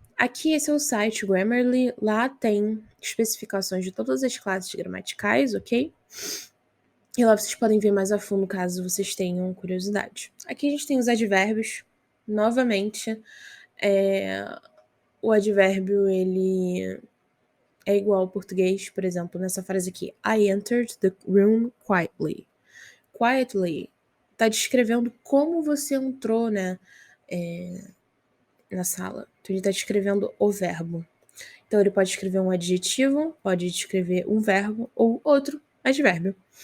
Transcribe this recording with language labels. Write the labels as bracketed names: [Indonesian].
[Portuguese] Aqui esse é o site Grammarly, lá tem especificações de todas as classes gramaticais, ok? E lá vocês podem ver mais a fundo caso vocês tenham curiosidade. Aqui a gente tem os advérbios. Novamente, o advérbio ele é igual ao português, por exemplo, nessa frase aqui. [English] I entered the room quietly. [Portuguese] Quietly tá descrevendo como você entrou, né, na sala. Então ele tá descrevendo o verbo. Então ele pode escrever um adjetivo, pode descrever um verbo ou outro advérbio.